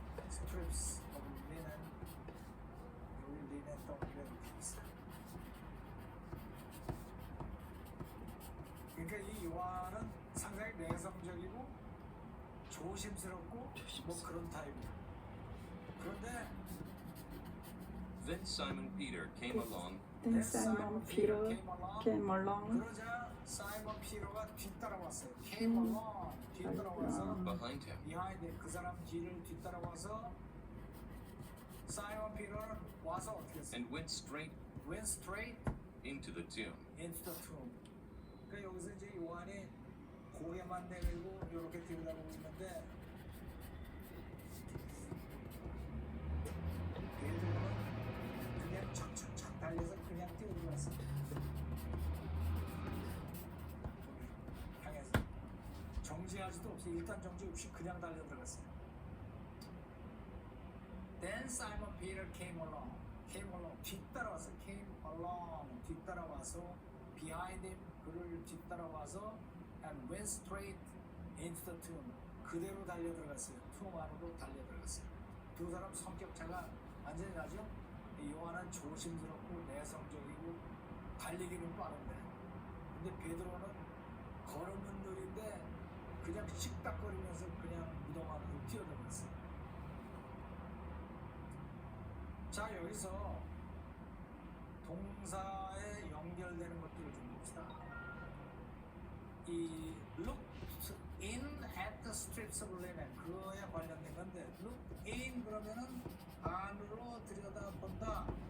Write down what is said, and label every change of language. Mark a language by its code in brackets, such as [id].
[en] strips of linen. [ko] 여기 리넨 덩어리가 이렇게 있어요. 그러니까 이 요한은 상당히 내성적이고 조심스럽고 뭐 그런 타입이에요. 그런데 [en] Then Simon Peter came along Then Simon Peter came along [ko] 그러자 사이먼 피터가 뒤따라왔어요. [en] came along [ko] 뒤따라와서 [en] behind him behind [ko] 그 사람 뒤를 뒤따라와서 사이먼 피터는 와서 어떻게 했어요? [en] and went straight went straight into the tomb. into the tomb. [ko] 그러니까 여기서 이제 요한이 고개만 내밀고 이렇게 들여다보고 있는데 베드로는 그냥 착착착 달려서 그냥 뛰어들어갔어요. 향해서 정지하지도 없이 일단 정지 없이 그냥 달려들어갔어요. [en] Then Simon Peter came along [ko] 뒤따라와서 [en] came along 뒤따라와서 behind him [ko] 그를 뒤따라와서 [en] and went straight into the tomb [ko] 그대로 달려들어갔어요. tomb 안으로 달려들어갔어요. 두 사람 성격차가 완전히 나죠? 이 요한은 조심스럽고 내성적이고 달리기는 빠른데 근데 베드로는 걸음은 느린데 그냥 씩딱거리면서 그냥 무덤 안으로 뛰어들어갔어요. 자 여기서 동사에 연결되는 것들을 좀 봅시다. 이 [en] looked in at the strips of linen [ko] 그거에 관련된 건데 [en] looked in [ko] 그러면은 안으로 들여다본다.